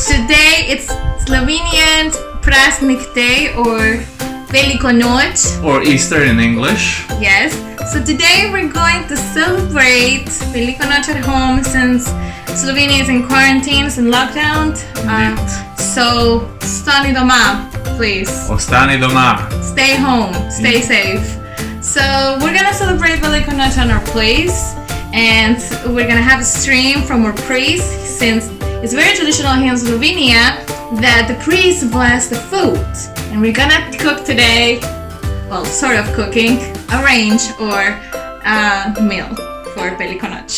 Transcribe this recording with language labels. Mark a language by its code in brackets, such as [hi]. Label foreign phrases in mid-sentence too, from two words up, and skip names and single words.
[en] Today it's Slovenian Prazdnik Day or Veliko noč. Or Easter in English. Yes. So today we're going to celebrate Veliko noč at home since Slovenia is in quarantine, it's in lockdown. So [sl] ostani doma, [en] please. [sl] Ostani doma. [en] Stay home, stay safe. So we're gonna celebrate Veliko noč on our place. And we're gonna have a stream from our priest, since it's very traditional here in Slovenia that the priest bless the food. And we're gonna cook today, well, sort of cooking, a range or a meal for Veliko noč.